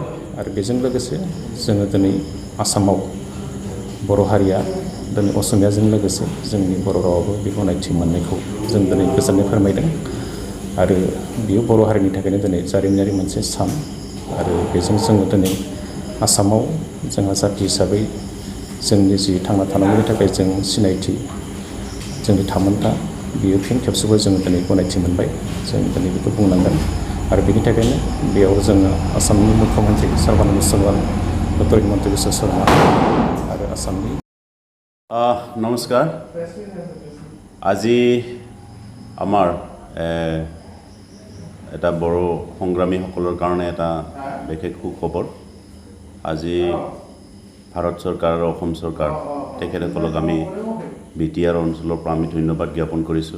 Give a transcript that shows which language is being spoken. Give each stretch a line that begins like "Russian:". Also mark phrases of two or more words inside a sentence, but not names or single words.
Bodo: आरो बेजों लोगोसे जोङो दिनै आसामाव बर' हारिया दिनै असमियाजों लोगोसे जोंनि बर' रावाबो बे गनायथि मोननायखौ जों दिनै गोजोननाय फोरमायदों आरो बियो बर' हारिनि थाखायनो दिनै जारिमिनारि मोनसे सान आरो बेजों जोङो दिनै आसामाव जोंहा जाथि हिसाबै जोंनि जि थांना थानांगौनि थाखाय जों सिनायथि जोंनि थामोनथा बियो फिन खेबसेबो जोङो दिनै गनायथि मोनबाय। जों दिनै बेखौ बुंनांगोन आरो बेनि थाखायनो बेयाव जोङो आसामनि मुख्यमन्त्रि सर्बानन्द सन'वाल डक्टर हिमन्त बिश्व शर्मा आरो आसामनि
Assamese: নমস্কাৰ। আজি আমাৰ এটা বড়ো সংগ্ৰামীসকলৰ কাৰণে এটা বিশেষ সুখবৰ। আজি ভাৰত চৰকাৰ আৰু অসম চৰকাৰ তেখেতসকলক আমি বিটিআৰ অঞ্চলৰ পৰা আমি ধন্যবাদ জ্ঞাপন কৰিছোঁ।